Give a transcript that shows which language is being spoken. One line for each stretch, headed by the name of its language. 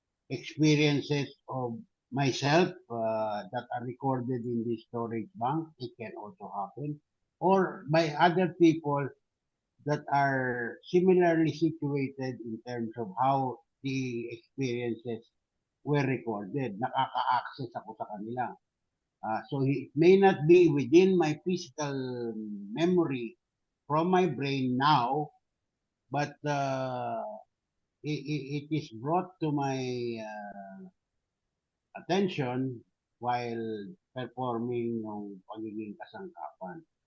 English: experiences of myself that are recorded in the storage bank, it can also happen, or by other people that are similarly situated in terms of how the experiences were recorded.
Filipino: Nakaka-access ako sa kanila.
English: So it may not be within my physical memory from my brain now, but it is brought to my attention while performing
Filipino: ng pagiging kasangkapan.